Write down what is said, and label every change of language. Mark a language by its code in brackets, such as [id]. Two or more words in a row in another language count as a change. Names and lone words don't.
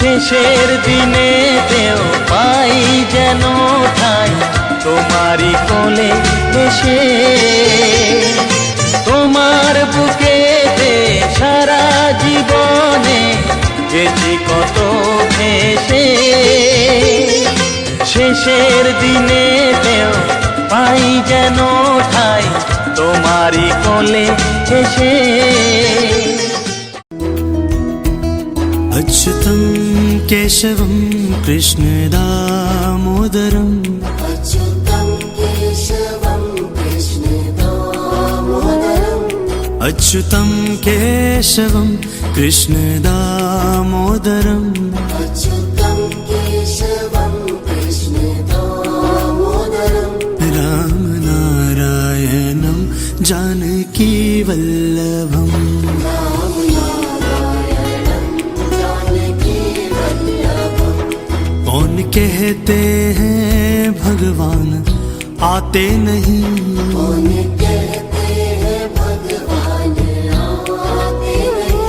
[bn] শেষের দিনেতেও পাই যেন ঠাই তোমারই কোলে এসে, তোমার বুকেতে সারা জীবনে গেছি কত ভেসে। শেষের দিনেতেও পাই যেন ঠাই তোমারই কোলে এসে। [sa] अच्युतं केशवं कृष्ण दामोदरम् अच्युतं केशवं कृष्ण दामोदरम् अच्युतं केशवं कृष्ण दामोदरम् अच्युतं केशवं कृष्ण दामोदरम् रामनारायणं जानकी वल्लभम् [hi] कौन कहते हैं भगवान आते नहीं, कौन कहते हैं भगवान आते नहीं,